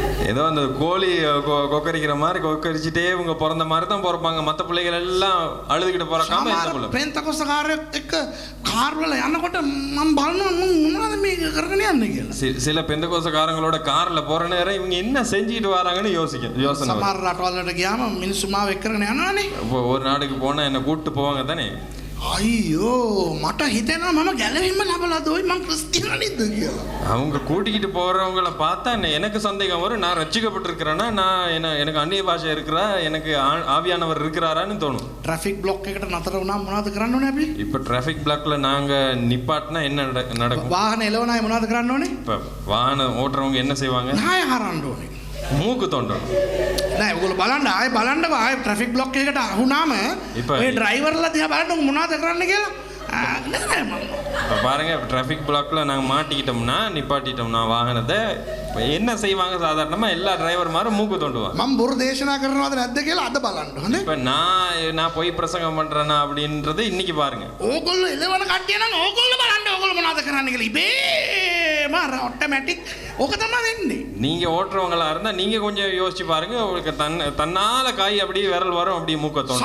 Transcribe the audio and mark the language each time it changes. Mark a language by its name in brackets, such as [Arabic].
[Tamil] ஏதோ அந்த கோழி கொக்கரிக்கிற மாதிரி கொக்கரிச்சிட்டே இவங்க பிறந்த மாதிரி தான் பிறப்பாங்க. மற்ற பிள்ளைகள் எல்லாம் அழுதுகிட்டு பிறக்காம இந்த பிள்ளை. [Sinhala] පෙන්තකොස්ත කාර්යයක් එක්ක කාර් වල යනකොට මම බලනවා මොනවද මේ කරගෙන යන්නේ කියලා. [Tamil] சில பெந்தகோசக்காரங்களோட கார்ல போற நேரம் இவங்க என்ன செஞ்சிட்டு வராங்கன்னு யோசனை. [Sinhala] සමහර රටවල්වලට ගියාම මිනිස්සු මාව එක්කගෙන යනවානේ. [Tamil] ஒரு நாடுக்கு போனா என்ன கூட்டு போவாங்க தானே. [Sinhala] අයියෝ මට හිතෙනවා මම ගැලවීම ලැබලාද ඔය මං ක්‍රිස්තියානිද කියලා. [Tamil] அவங்க கூட்டிக்கிட்டு போறவங்கள பார்த்தா எனக்கு சந்தேகம் வரும். நான் ரட்சிக்கப்பட்டிருக்கிறேன்னா நான் எனக்கு அந்நிய பாஷை இருக்கிறா எனக்கு ஆவியானவர் இருக்கிறாரான்னு தோணும். [Sinhala] ட்ராஃபிக் பிளாக் එකට නතර වුණා මොනවද කරන්න ඕනේ අපි? [Tamil] இப்போ டிராஃபிக் பிளாக்ல நாங்க நிப்பாட்டினா என்ன நடக்கும்? [Sinhala] වාහන එලවන අය මොනවද කරන්න ඕනේ? [Tamil] இப்போ வாகனம் ஓட்டுறவங்க என்ன செய்வாங்க? [Sinhala] නාය හරන්න ඕනේ. [Tamil] மூக்கு தோண்டணும். [Sinhala] නෑ ඔයගොල්ලෝ බලන්න ආයෙ බලන්නකො ආයෙ ට්‍රැෆික් බ්ලොක් එකකට අහුනාම ඔය ඩ්‍රයිවර්ලා දිහා බලන්න මොනවද කරන්න කියලා. නෑ මම. [Tamil] இப்போ பாருங்க டிராஃபிக் பிளாக்ல நாங்கள் மாட்டிக்கிட்டோம்னா நிப்பாட்டிட்டோம்னா வாகனத்தை என்ன செய்வாங்க? சாதாரணமாக எல்லா டிரைவர் மாதிரி மூக்கு தோண்டுவாங்க. [Sinhala] මම බොරු දේශනා කරනවද නැද්ද කියලා අද බලන්න ඕනේ. [Tamil] இப்போ நான் போய் பிரசங்கம் பண்ணுறேன்னா அப்படின்றது இன்னைக்கு பாருங்க. [Sinhala] ඕගොල්ලෝ එලවන කට්ටිය නම් ඕගොල්ලෝ බලන්න ඕගොල්ලෝ මොනවද කරන්න කියලා ඉබේම ඔටෝමැටික් ඕක තමයි වෙන්නේ. [Tamil] நீங்கள் ஓட்டுறவங்களா இருந்தால் நீங்கள் கொஞ்சம் யோசிச்சு பாருங்க. உங்களுக்கு தன்னால் காய் அப்படியே விரல் வரும் அப்படியே மூக்க தோணும்.